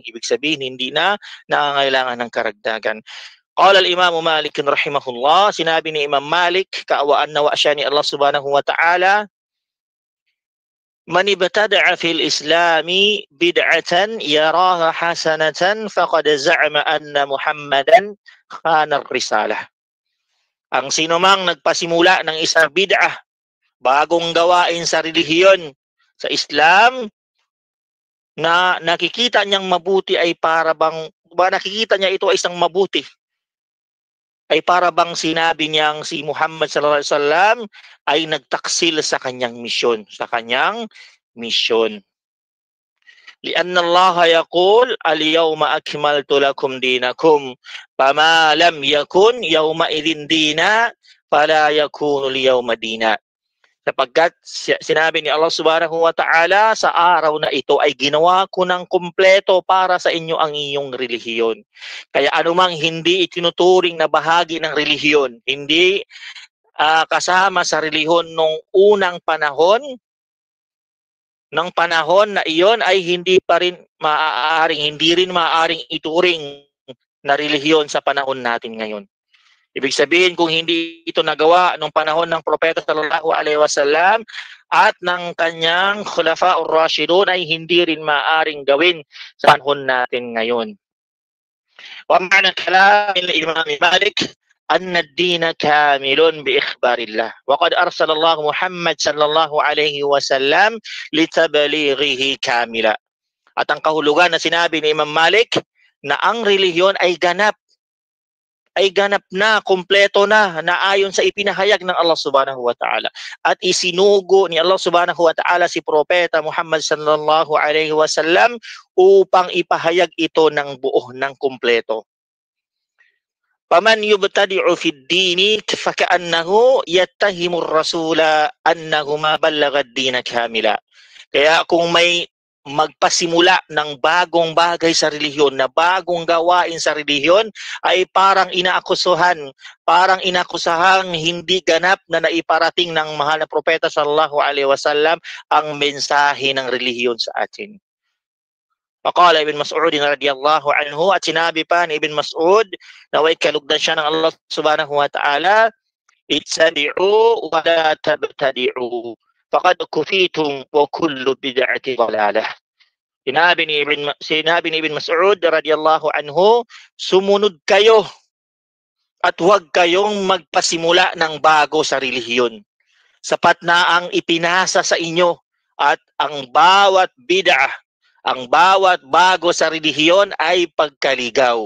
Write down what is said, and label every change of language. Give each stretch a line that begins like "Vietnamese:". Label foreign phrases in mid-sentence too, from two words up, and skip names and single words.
Filipino: Ibig sabihin, hindi na nangangailangan ng karagdagan.
Arabic: قال الإمام مالك رحمه الله,
Filipino: sinabi ni Imam Malik, kaawaan nawa siya ni Allah
Arabic: سبحانه وتعالى من ابتدع في الإسلام بدعة يراها حسنة فقد زعم أن محمدا خان الرسالة.
Filipino: Ang sinumang nagpasimula ng isang bid'ah, bagong gawain sa relihiyon sa Islam na nakikita niyang mabuti ay para bang nakikita niya ito ay isang mabuti, ay para bang sinabi niyang si Muhammad
Arabic: صلى الله عليه وسلم
Filipino: ay nagtaksil sa kanyang misyon.
Arabic: لأن الله يقول اليوم أكملت لكم دينكم فما لم يكن يومئذ دينا فلا يكون اليوم دينا.
Filipino: Sapagkat sinabi ni Allah
Arabic: سبحانه وتعالى,
Filipino: sa araw na ito ay ginawa ko ng kumpleto para sa inyo ang iyong relihiyon. Kaya anumang hindi itinuturing na bahagi ng relihiyon, hindi kasama sa relihiyon nung unang panahon, ng panahon na iyon ay hindi rin maaaring ituring na relihiyon sa panahon natin ngayon. Ibig sabihin, kung hindi ito nagawa nung panahon ng propeta
Arabic: صلى الله عليه وسلم
Filipino: at ng kanyang
Arabic: الخلفاء الراشدين,
Filipino: ay hindi rin maaaring gawin sa panahon natin ngayon.
Arabic: ومعنى كلام الإمام مالك أن الدين كامل بإخبار الله وقد أرسل الله محمد صلى الله عليه وسلم لتبليغه كاملا.
Filipino: At ang kahulugan na sinabi ni Imam Malik na ang relihiyon ay ganap na, kumpleto na ayon sa ipinahayag ng Allah
Arabic: سبحانه وتعالى.
Filipino: At isinugo ni Allah
Arabic: سبحانه وتعالى
Filipino: si Propeta Muhammad
Arabic: صلى الله عليه وسلم
Filipino: upang ipahayag ito ng buo, ng kumpleto.
Arabic: فمن يبتدع في الدين فكأنه يتهم الرسول أنه ما بلغ الدين كاملا.
Filipino: Kaya kung may magpasimula ng bagong bagay sa relihiyon, na bagong gawain sa relihiyon, ay parang inakusahang hindi ganap na naiparating ng mahal na propeta
Arabic: صلى الله عليه وسلم
Filipino: ang mensahe ng relihiyon sa atin.
Arabic: فقال ابن مسعود رضي الله عنه,
Filipino: at sinabi pa ni Ibn Mas'ud, naway kalugdan siya ng Allah
Arabic: سبحانه وتعالى اتبعوا ولا تبتدعوا فقد كفيتم وكل بدعة ضلالة.
Filipino: Sinabi ni Ibn Mas'ud
Arabic: رضي الله عنه,
Filipino: sumunod kayo at huwag kayong magpasimula ng bago sa relihiyon. Sapat na ang ipinasa sa inyo, at ang bawat bid'ah, ang bawat bago sa relihiyon ay pagkaligaw.